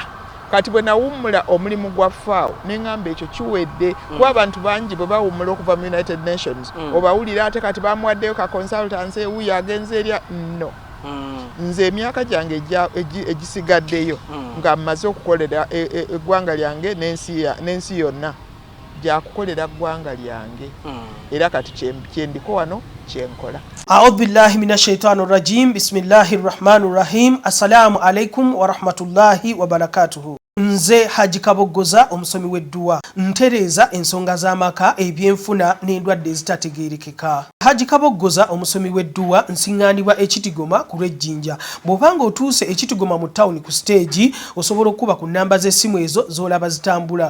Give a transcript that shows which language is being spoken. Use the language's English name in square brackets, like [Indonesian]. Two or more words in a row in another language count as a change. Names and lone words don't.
[Ganda] kati bwe nawummula omulimu gwa FAO neŋŋamba ekyo kiwedde kuba abantu bangi bwe bawummula okuva mu [English] United Nations [Ganda] obawulira ate kati bamuwaddeyo ka consultancy wuyo agenze erya no nze emyaka gyange egisigaddeyo nga mmaze okukolera eggwanga lyange n'ensi yonna gyakukolera ggwanga lyange era kati kyendiko wano kyenkola. [Arabic] أعوذ بالله من الشيطان الرجيم بسم الله الرحمن الرحيم. السلام عليكم ورحمة الله وبركاته. [Ganda] Nze Haji Kabogoza omusomi w'edduwa ntereza ensonga z'amaka ebyenfuna n'endwadde ezitategeerekeka. Haji Kabogoza omusomi w'edduwa nsiŋŋaanibwa ekitigoma ku lw'ejjinja. Bw'obanga otuuse ekitigoma mu ttawuni ku siteegi osobola okuba ku nnamba z'essimu ezo z'olaba zitambula.